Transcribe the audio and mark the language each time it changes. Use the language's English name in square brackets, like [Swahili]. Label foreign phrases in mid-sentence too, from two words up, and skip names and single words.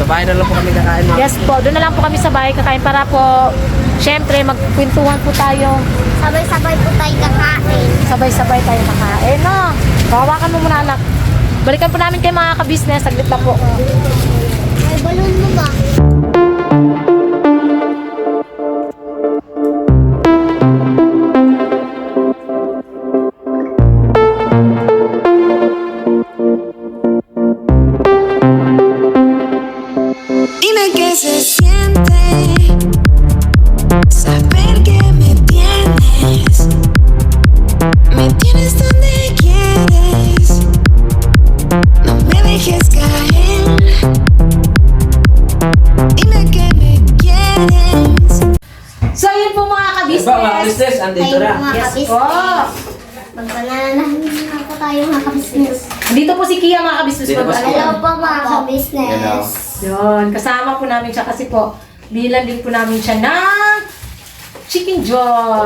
[Filipino] Sa bahay na lang po kami kakain mga. Yes po, doon na lang po kami sa bahay kakain para po, syempre magkwentuhan po tayo. Sabay-sabay po tayo kakain. Sabay-sabay tayo makain, no? Hawakan mo muna, anak. Balikan po namin kayo mga ka-business. Saglit lang po. May balon mo ba? [Spanish] Dime qué se siente saber que me tienes donde quieres, no me dejes caer. Dime que me quieres. [Filipino] So, yun po mga Yes po mga ka-business. business, andito Tayo na. mga Yes ka-business. po. Magpananahin na po tayo mga ka-business. Dito po si Kia mga ka-business. Dito po si Kia. Hello po mga ka-business. Hello. Yun, kasama po namin siya kasi po, bilan din po namin siya ng Chicken Joy.